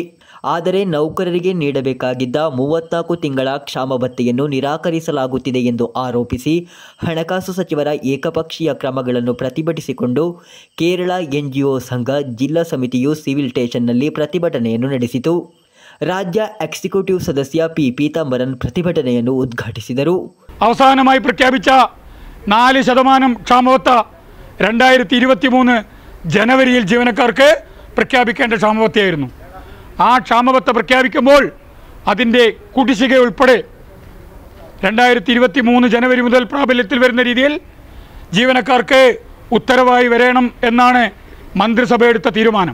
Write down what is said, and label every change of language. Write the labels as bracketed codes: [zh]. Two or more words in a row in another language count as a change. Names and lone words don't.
[kn] ಆದರೆ ನೌಕರರಿಗೆ ನೀಡಬೇಕಾಗಿದ್ದ 34 ತಿಂಗಳ ಕ್ಷಾಮ ಭತ್ಯೆಯನ್ನು ನಿರಾಕರಿಸಲಾಗುತ್ತಿದೆ ಎಂದು ಆರೋಪಿಸಿ ಹಣಕಾಸು ಸಚಿವರ ಏಕಪಕ್ಷೀಯ ಕ್ರಮಗಳನ್ನು ಪ್ರತಿಭಟಿಸಿಕೊಂಡು ಕೇರಳ NGO ಸಂಘ ಜಿಲ್ಲಾ ಸಮಿತಿಯು ಸಿವಿಲ್ ಸ್ಟೇಷನ್ನಲ್ಲಿ ಪ್ರತಿಭಟನೆಯನ್ನು ನಡೆಸಿತು. ರಾಜ್ಯ ಎಕ್ಸಿಕ್ಯೂಟಿವ್ ಸದಸ್ಯ P. ಪೀತಾಂಬರನ್ ಪ್ರತಿಭಟನೆಯನ್ನು ಉದ್ಘಾಟಿಸಿದರು. [ml] അവസാനമായി പ്രഖ്യാപിച്ച 4% ക്ഷാമബത്ത 2023 ജനുവരിയിൽ ജീവനക്കാർക്ക് പ്രഖ്യാപിക്കേണ്ട ക്ഷാമബത്തയായിരുന്നു. ആ ക്ഷാമബത്ത പ്രഖ്യാപിക്കുമ്പോൾ അതിൻ്റെ കുടിശ്ശിക ഉൾപ്പെടെ 2023 ജനുവരി മുതൽ പ്രാബല്യത്തിൽ വരുന്ന രീതിയിൽ ജീവനക്കാർക്ക് ഉത്തരവായി വരണം എന്നാണ് മന്ത്രിസഭ എടുത്ത തീരുമാനം.